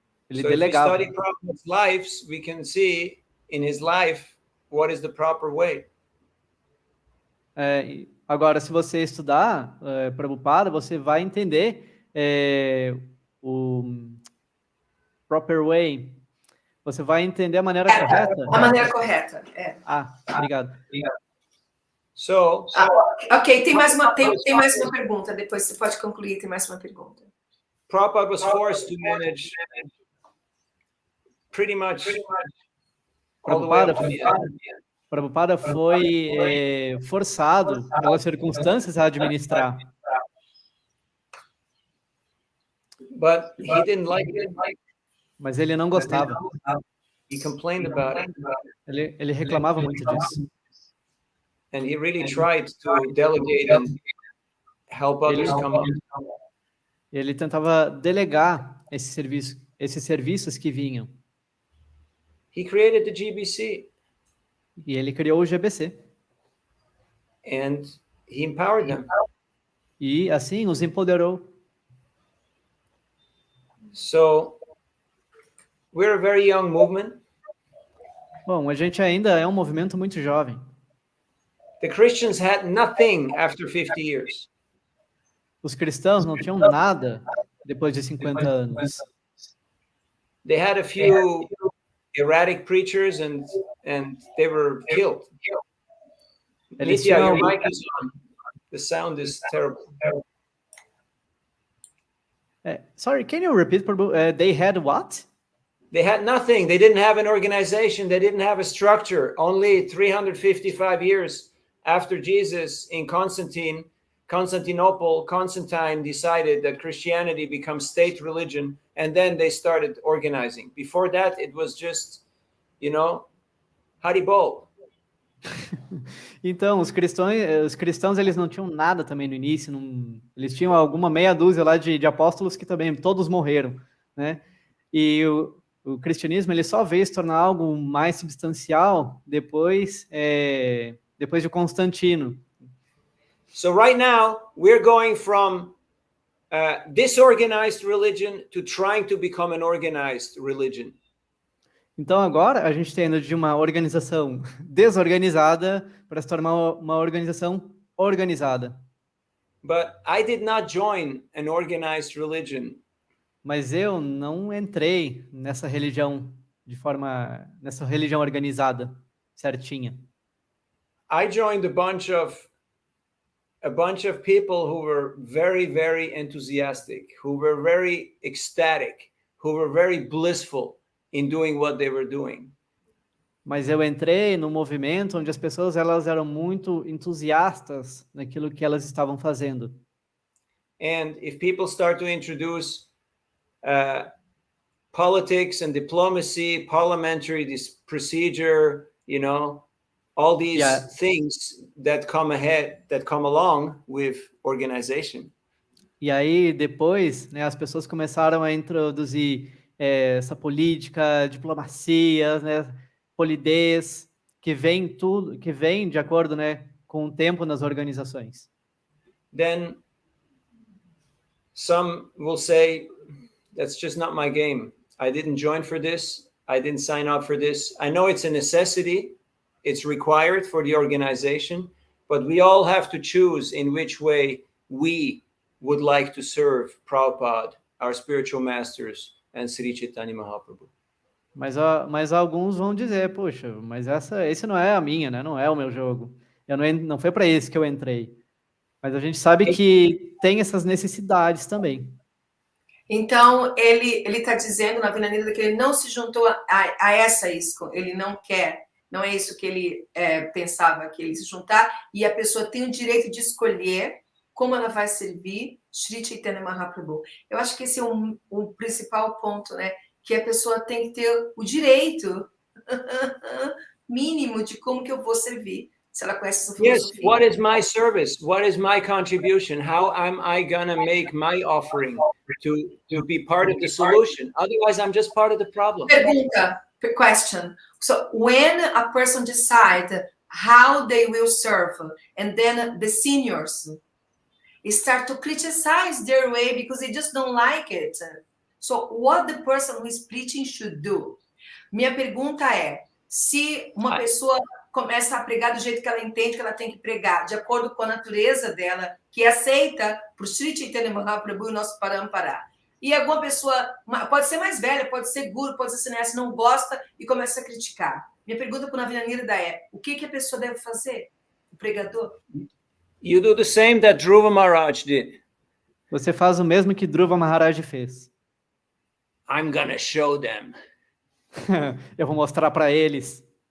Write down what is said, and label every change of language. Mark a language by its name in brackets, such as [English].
[Portuguese] Ele delegava. [English] If we study Prabhupada's lives, we can see in his life what is the proper way. [Portuguese] Agora, se você estudar Prabhupada, você vai entender o [English] proper way. [Portuguese] Você vai entender a maneira correta. A maneira correta, Obrigado. [English] So, [Portuguese] ok, tem mais uma pergunta. Depois você pode concluir, tem mais uma pergunta. [English] Prabhupada was forced to manage pretty much all the way up to the end. [Portuguese] Prabhupada foi forçado pelas circunstâncias a administrar. [English] But he didn't like it. [Portuguese] Mas ele não gostava. [English] He complained about it. [Portuguese] Ele reclamava muito disso. [English] And he really tried to delegate and help others come up. [Portuguese] Ele tentava delegar esses serviços que vinham. [English] He created the GBC. [Portuguese] E ele criou o GBC. [English] And he empowered them. [Portuguese] E assim os empoderou. [English] So, we're a very young movement. [Portuguese] Bom, a gente ainda é um movimento muito jovem. [English] The Christians had nothing after 50 years. [Portuguese] Os cristãos não tinham nada depois de 50 anos. [English] They had a few erratic preachers and they were killed. Nitya, your mic is on. The sound is terrible. Sorry, can you repeat? They had what? They had nothing. They didn't have an organization. They didn't have a structure. Only 355 years after Jesus in Constantine Constantinople, Constantine decided that Christianity becomes state religion, and then they started organizing. Before that, it was just, Haribol. [Portuguese] Então, os cristãos, eles não tinham nada também no início, eles tinham alguma meia dúzia lá de apóstolos que também todos morreram, né? E o cristianismo, ele só veio se tornar algo mais substancial depois de Constantino. [English] So right now, we're going from disorganized religion to trying to become an organized religion. [Portuguese] Então agora a gente está indo de uma organização desorganizada para se tornar uma organização organizada. [English] But I did not join an organized religion. [Portuguese] Mas eu não entrei nessa religião nessa religião organizada, certinha. [English] I joined a bunch of people who were very, very enthusiastic, who were very ecstatic, who were very blissful in doing what they were doing. [Portuguese] Mas eu entrei no movimento onde as pessoas elas eram muito entusiastas naquilo que elas estavam fazendo. [English] And if people start to introduce politics and diplomacy, parliamentary procedure, all these things that come along with organization. [Portuguese] E aí depois, né, as pessoas começaram a introduzir essa política, diplomacia, né, polidez, que vem de acordo, né, com o tempo nas organizações. [English] Then some will say, that's just not my game. I didn't join for this. I didn't sign up for this. I know it's a necessity. It's required for the organization, but we all have to choose in which way we would like to serve Prabhupada, our spiritual masters, and Sri Chaitanya Mahaprabhu. [Portuguese] Mas alguns vão dizer, poxa, mas esse não é a minha, né? Não é o meu jogo. Não foi para esse que eu entrei. Mas a gente sabe que tem essas necessidades também. Então, ele está dizendo na Nirada que ele não se juntou a essa isco, ele não quer, não é isso que ele pensava que ele se juntar, e a pessoa tem o direito de escolher como ela vai servir Sri Chaitanya Mahaprabhu. Eu acho que esse é o principal ponto, né? Que a pessoa tem que ter o direito mínimo de como que eu vou servir. Se ela conhece essa filosofia. [English] Yes, what is my service? What is my contribution? How am I gonna make my offering to be part of the solution? Otherwise, I'm just part of the problem. [Portuguese] Pergunta, [English] question. So when a person decides how they will serve, and then the seniors start to criticize their way because they just don't like it. So what the person who is preaching should do? [Portuguese] Minha pergunta é, se uma pessoa começa a pregar do jeito que ela entende que ela tem que pregar, de acordo com a natureza dela, que é aceita por Sri Chaitanya Mahaprabhu e o nosso Parampará. E alguma pessoa, pode ser mais velha, pode ser guru, pode ser sannyasi, não gosta e começa a criticar. Minha pergunta para o Navina Nirada é, o que a pessoa deve fazer? O pregador? [English] You do the same that Dhruva Maharaj did. [Portuguese] Você faz o mesmo que Dhruva Maharaj fez. [English] I'm gonna show them. [Portuguese] Eu vou mostrar para eles.